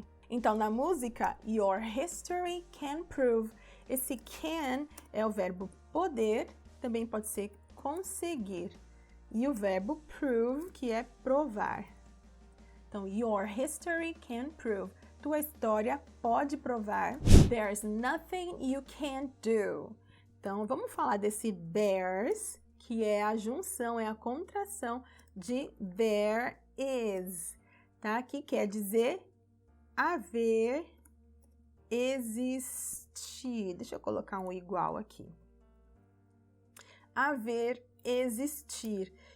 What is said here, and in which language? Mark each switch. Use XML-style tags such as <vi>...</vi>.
<pt>Então, na música,</pt> <en>your history can prove.</en> <pt>Esse can é o verbo poder, também pode ser conseguir. E o verbo prove, que é provar. Então,</pt> <en>your history can prove.</en> <pt>Tua história pode provar.</pt> <en>There's nothing you can't do.</en> <pt>Então, vamos falar desse there's, que é a junção, é a contração de there is, tá? Que quer dizer haver, existir. Deixa eu colocar um igual aqui. Haver, existir.</pt>